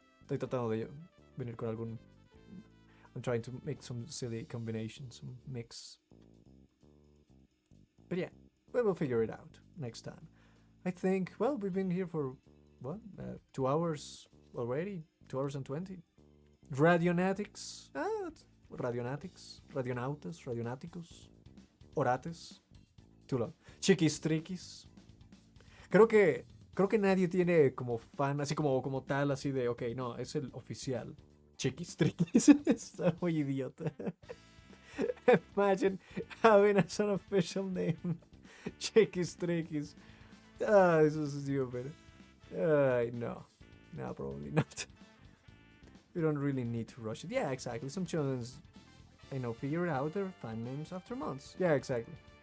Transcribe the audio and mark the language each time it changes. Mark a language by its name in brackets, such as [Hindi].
[Spanish] Estoy tratando de venir con algún... [English] I'm trying to make some silly combinations, some mix. But yeah, we will figure it out next time. I think, well, we've been here for, what, 2 hours already? 2 hours and 20. Radionatics. Radionatics. Radionautas. Radionáticos. Orates. Too long. Chiquistriquis. [Spanish] Creo que nadie tiene como fan, así como tal, así de, ok, no, es el oficial. Chiquistriquis. Está muy idiota. [English] Imagine having as an official name. Chiquistriquis. This is stupid. No. No, probably not. We don't really need to rush it. Yeah, exactly. Some children's, figure out their fan names after months. Yeah, exactly.